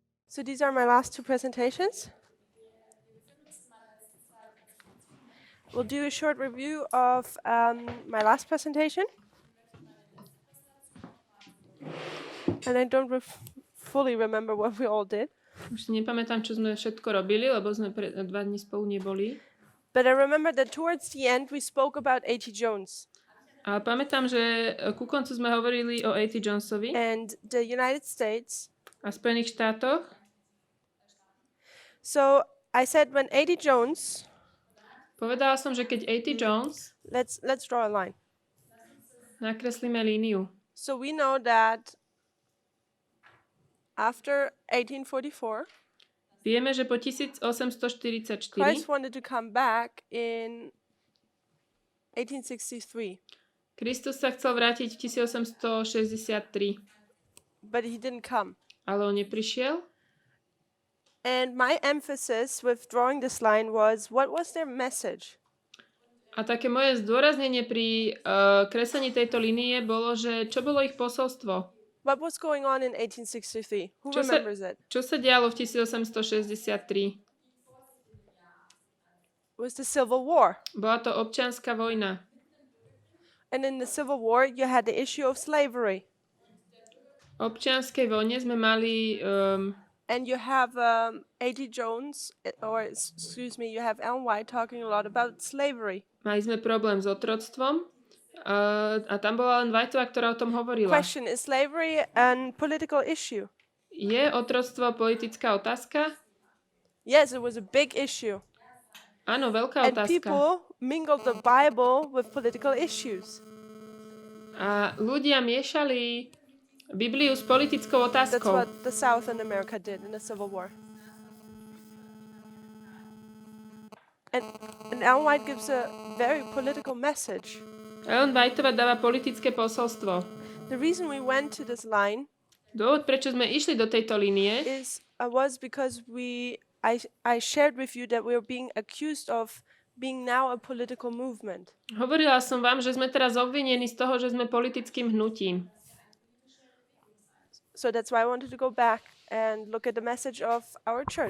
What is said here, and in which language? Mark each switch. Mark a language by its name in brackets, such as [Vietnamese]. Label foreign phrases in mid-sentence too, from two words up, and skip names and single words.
[English] So these are my last two presentations. We'll do a short review of my last presentation. And I don't fully remember what we all did. [Slovak] Už si nepamätám, čo sme všetko robili, lebo sme 2 dní spolu neboli. [English] But I remember that towards the end we spoke about A.T. Jones. [Slovak] Ale pamätám, že ku koncu sme hovorili o A.T. Jonesovi [English] and the United States. [Slovak] a Spojených štátoch. [English] So I said when A.T. Jones. [Slovak] Povedala som, že keď A.T. Jones. [English] Let's draw a line. [Slovak] Nakreslíme líniu. [English] So we know that after 1844. [Slovak] Vieme, že po 1844 [English] Christ wanted to come back in 1863. [Slovak] Kristus sa chcel vrátiť v 1863. [English] But he didn't come. [Slovak] Ale on neprišiel. [English] And my emphasis with drawing this line was, what was their message? [Slovak] A také moje zdôraznenie pri kreslení tejto línie bolo, že čo bolo ich posolstvo? [English] What was going on in 1863? Who remembers it? [Slovak] Čo sa dialo v 1863? [English] It was the Civil War. [Slovak] Bola to občianska vojna. [English] And in the Civil War, you had the issue of slavery. [Slovak] V občianskej vojne sme mali... [English] And you have A.T. Jones, or excuse me, you have Ellen White talking a lot about slavery. [Slovak] Mali sme problém s otroctvom a tam bola len Whiteová, ktorá o tom hovorila. [English] Question, is slavery a political issue? [Slovak] Je otroctvo politická otázka? [English] Yes, it was a big issue. [Slovak] Áno, veľká otázka. [English] And people mingled the Bible with political issues. [Slovak] A ľudia miešali Bibliu s politickou otázkou. [English] That's what the South in America did in the Civil War. And Ellen White gives a very political message. [Slovak] Ellen Whiteová dáva politické posolstvo. [English] The reason we went to this line [Slovak] Dôvod, prečo sme išli do tejto línie, [English] was because I shared with you that we are being accused of being now a political movement. [Slovak] Hovorila som vám, že sme teraz obvinení z toho, že sme politickým hnutím. [English] So that's why I wanted to go back and look at the message of our church.